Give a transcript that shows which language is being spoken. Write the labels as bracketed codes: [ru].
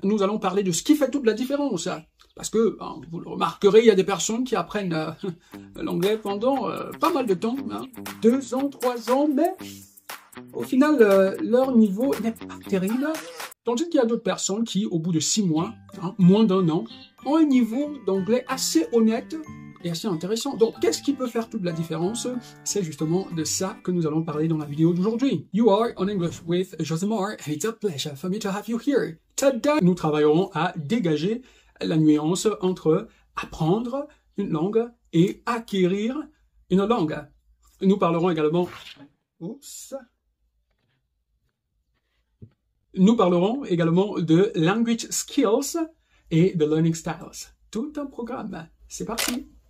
[fr] Nous allons parler de ce qui fait toute la différence. Parce que, vous le remarquerez, il y a des personnes qui apprennent l'anglais pendant pas mal de temps, 2 ans, 3 ans, mais au final, leur niveau n'est pas terrible. Tandis qu'il y a d'autres personnes qui, au bout de 6 mois, moins d'1 an, ont un niveau d'anglais assez honnête et assez intéressant. Donc, qu'est-ce qui peut faire toute la différence? C'est justement de ça que nous allons parler dans la vidéo d'aujourd'hui. [en] You are on English with Josemar, and it's a pleasure for me to have you here. [fr] Today, nous travaillerons à dégager la nuance entre apprendre une langue et acquérir une langue. Nous parlerons également... Nous parlerons également de language skills et de learning styles. Tout un programme. C'est parti.